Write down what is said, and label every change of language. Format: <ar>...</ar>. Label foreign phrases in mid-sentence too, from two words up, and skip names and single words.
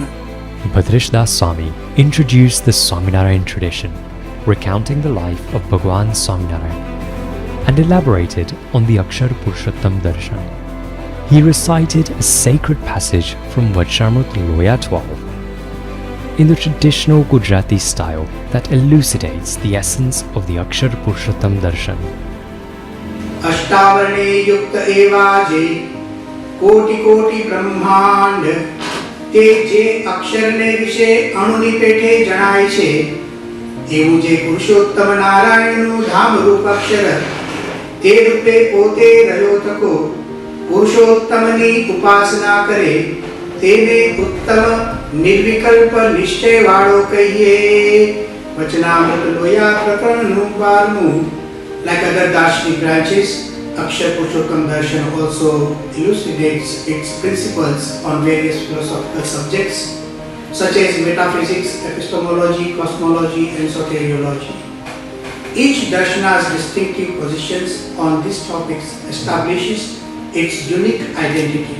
<en>Bhadresh Das Swami introduced the Swaminarayan tradition, recounting the life of Bhagwan Swaminarayan, and elaborated on the Akshar-Purushottam Darshan. He recited a sacred passage from Vajramrut Loya 12 in the traditional Gujarati style that elucidates the essence of the Akshar-Purushottam Darshan.</en> <sa>अष्टावरणे युक्त एवाजे कोटि कोटि ब्रह्मांड</sa> <gu>તે જે અક્ષરને વિશે અણુની પેઠે જણાય છે એવું જે પુરુષોત્તમ નારાયણનું ધામરૂપ અક્ષર તે રૂપે પોતે રહ્યો તકો પુરુષોત્તમની ઉપાસના કરે તેને ઉત્તમ નિર્વિકલ્પ નિશ્ચયવાળો કહીએ. વચનામૃત લોયા પ્રકરણનું 12.</gu> <en>Like other Darshanic branches, Akshar-Purushottam Darshan also elucidates its principles on various philosophical subjects such as metaphysics, epistemology, cosmology and soteriology. Each darshana's distinctive positions on these topics establishes its unique identity.</en>